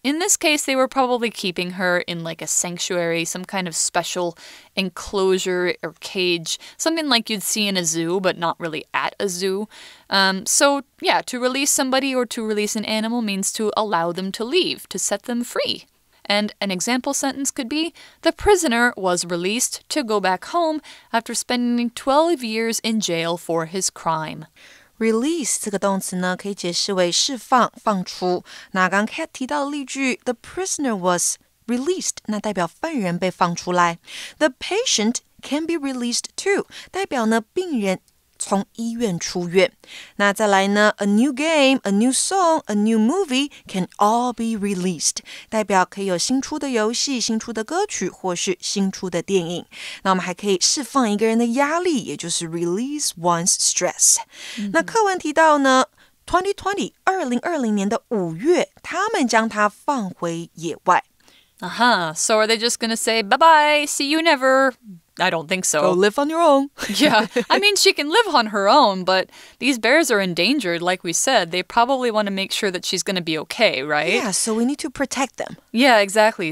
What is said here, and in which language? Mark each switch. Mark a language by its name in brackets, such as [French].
[English] In this case, they were probably keeping her in like a sanctuary, some kind of special enclosure or cage, something like you'd see in a zoo, but not really at a zoo. So, yeah, to release somebody or to release an animal means to allow them to leave, to set them free. And an example sentence could be, the prisoner was released to go back home after spending 12 years in jail for his crime. [Chinese] Release 这个动词呢，可以解释为释放、放出。那刚刚 Kat 提到的例句 ， [English] The prisoner was released， [Chinese] 那代表犯人被放出来。 [English] The patient can be released too， [Chinese] 代表呢病人从医院出院。那再来呢 [English] A new game, a new song, a new movie can all be released， [Chinese] 代表可以有新出的游戏、新出的歌曲或是新出的电影。那我们还可以释放一个人的压力，也就是 [English] release one's stress。 [Chinese] 那课文提到呢2020年的5月，他们将它放回野外。 [English] So are they just going to say, bye-bye, see you never? I don't think so. Go live on your own. Yeah, I mean, she can live on her own, but these bears are endangered, like we said. They probably want to make sure that she's going to be okay, right? Yeah, so we need to protect them. Yeah, exactly.